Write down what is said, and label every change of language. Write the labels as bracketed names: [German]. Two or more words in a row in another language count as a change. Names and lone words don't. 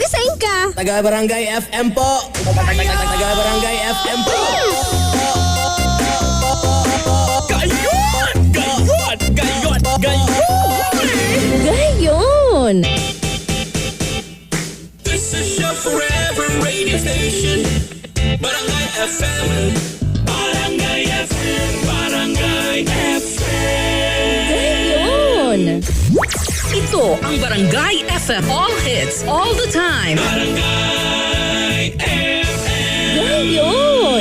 [Filipino] ka? Taga-Barangay FM po. Taga-Barangay FM po. Gayon! Gayon! Gayon! Gayon! Gayon! [English] This is your forever radio station. Barangay FM. Barangay FM. Barangay FM. Gayon! [Filipino] Ito ang Barangay FM. [English] All hits, all the time. [Filipino] Barangay FM. Gayon!